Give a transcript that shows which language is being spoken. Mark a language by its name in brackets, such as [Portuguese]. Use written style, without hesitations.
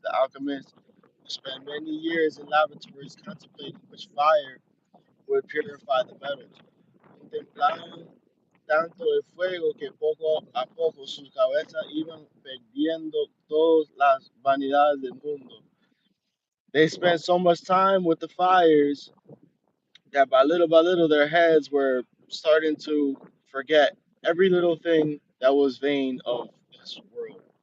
[English] The alchemists spent many years in laboratories contemplating which fire would purify the metals. [Spanish] Contemplaban tanto el fuego que poco a poco sus cabezas iban perdiendo todas las vanidades del mundo. [English] They spent so much time with the fires that by little their heads were starting to forget every little thing that was vain of this world.